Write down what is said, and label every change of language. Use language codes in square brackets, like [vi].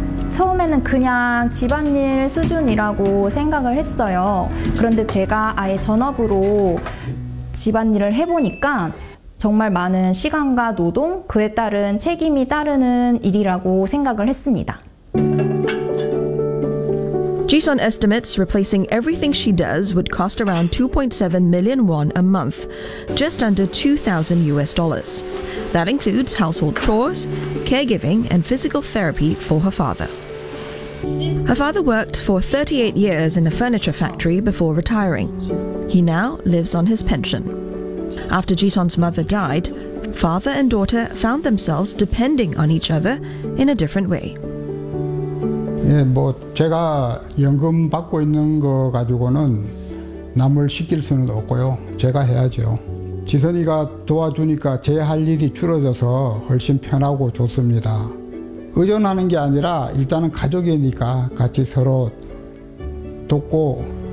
[ko] 처음에는 그냥 집안일 수준이라고 생각을 했어요. 그런데 제가 아예 전업으로 집안일을 해보니까 정말 많은 시간과 노동, 그에 따른 책임이 따르는 일이라고 생각을 했습니다. [en] Ji-sun estimates replacing everything she does would cost around 2.7 million won a month, just under $2,000. That includes household chores, caregiving, and physical therapy for her father. Her father worked for 38 years in a furniture factory before retiring. He now lives on his pension. After Ji-sun's mother died, father and daughter found themselves depending on each other in a different way. [ko] 예, 뭐 제가 연금 받고 있는 거 가지고는 남을 시킬 수는 없고요. 제가 해야죠. 지선이가 도와주니까 제 할 일이 줄어져서 훨씬 편하고 좋습니다. 의존하는 게 아니라 일단은 가족이니까 같이 서로 돕고